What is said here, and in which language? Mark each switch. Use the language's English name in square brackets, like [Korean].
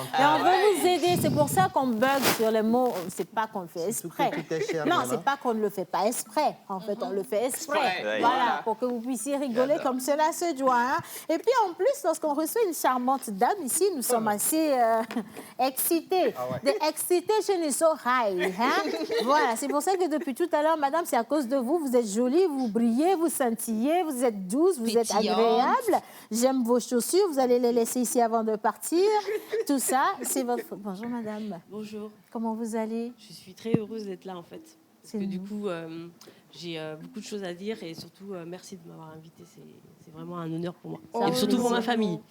[French] Et on veut vous aider. C'est pour ça qu'on bug sur les mots. C'est pas qu'on le fait exprès. Non, c'est pas qu'on ne le fait pas exprès. En fait, on le fait exprès. Voilà, pour que vous puissiez rigoler comme cela se doit. Hein. Et puis, en plus, lorsqu'on reçoit une charmante dame ici, nous sommes assez excité. [English] The excitation is so high. [French] Hein? Voilà, c'est pour ça que depuis tout à l'heure, madame, c'est à cause de vous. Vous êtes jolie, vous brillez, vous scintillez, vous êtes douce, vous êtes agréable. J'aime vos chaussures, vous allez les laisser ici avant de partir. Tout ça, c'est votre faute. Bonjour, madame. Bonjour. Comment vous allez? Je suis très heureuse d'être là, en fait. Parce que du coup, j'ai beaucoup de choses à dire et surtout, merci de m'avoir invitée. C'est vraiment un honneur pour moi. Et surtout pour ma famille.